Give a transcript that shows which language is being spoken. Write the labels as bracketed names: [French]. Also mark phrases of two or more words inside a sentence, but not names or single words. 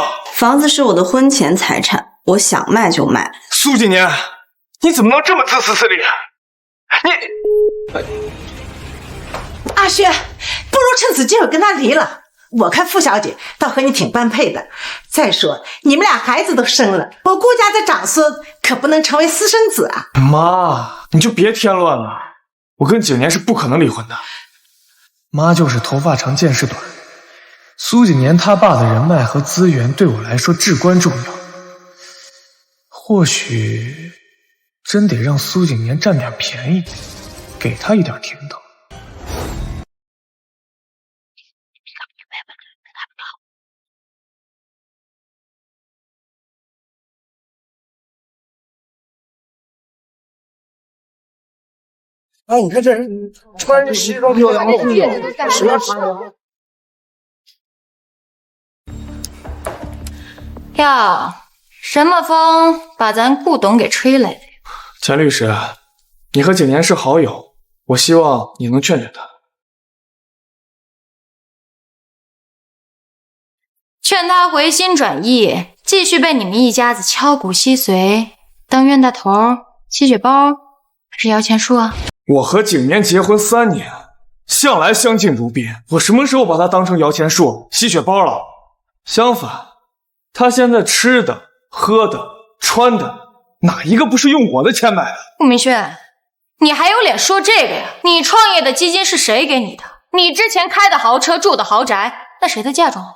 [Chinese] 房子是我的婚前財產，我想賣就賣。蘇幾年，你怎麼能這麼自私自利？阿軒，不如趁此機會跟他離了。我看傅小姐倒和你挺般配的。再說你們倆孩子都生了，我顧家的長孫可不能成為私生子啊。媽，你就別添亂了，我跟景年是不可能離婚的。媽就是頭髮長見識短，蘇景年他爸的人脈和資源對我來說至關重要。或許真得讓蘇景年佔點便宜，給他一點甜頭。哎，你看这人穿着西装飘扬的，谁要吃啊？呀， 什麼風把咱顧董給吹來的？錢律師，你和景年是好友，我希望你能勸勸他。勸他回心轉意，繼續被你們一家子敲骨吸髓，當冤大頭、吸血包還是搖錢樹啊？我和景年結婚3年，向來相敬如賓，我什麼時候把他當成搖錢樹、吸血包了？相反，他現在吃的、喝的、穿的，哪一個不是用我的錢買的？顾明軒，你還有臉說這個呀？你創業的基金是誰給你的？你之前開的豪車、住的豪宅，那誰的嫁妆？